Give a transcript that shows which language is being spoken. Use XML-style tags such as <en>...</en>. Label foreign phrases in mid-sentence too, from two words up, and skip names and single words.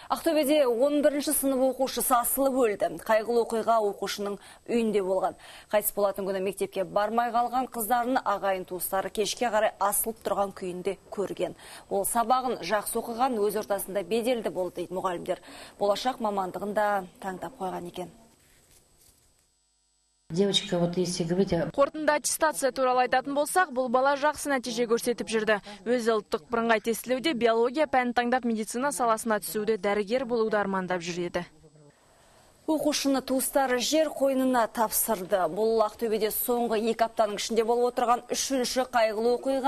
<kk>Ақтөбеде 11-ші сынып оқушысы асылып өлді. Қайғылы оқиға оқушының үйінде болған. Қайтыс болатын күні мектепке бармай қалған қыздарын ағайын туыстары кешке қарай асылып тұрған күйінде көрген. Ол сабағын жақсы оқыған, өз ортасында беделді болды дейді мұғалімдер. Болашақ мамандығын да таңдап қойған екен.</kk> <ru>Девочка, вот если говорить...</ru> <kk>Қорытынды аттестация туралы айтатын болсақ, бұл бала жақсы нәтиже көрсетіп жүрді. Өз ұлттық бірыңғай тестілеуде биология пәнін таңдап медицина саласына түсуде дәрігер болуды армандап жүреді. Оқушыны туыстары жер қойнына тапсырды. Бұл Ақтөбеде соңғы 2 аптаның ішінде болып отырған 3-ші қайғылы оқиға.</kk>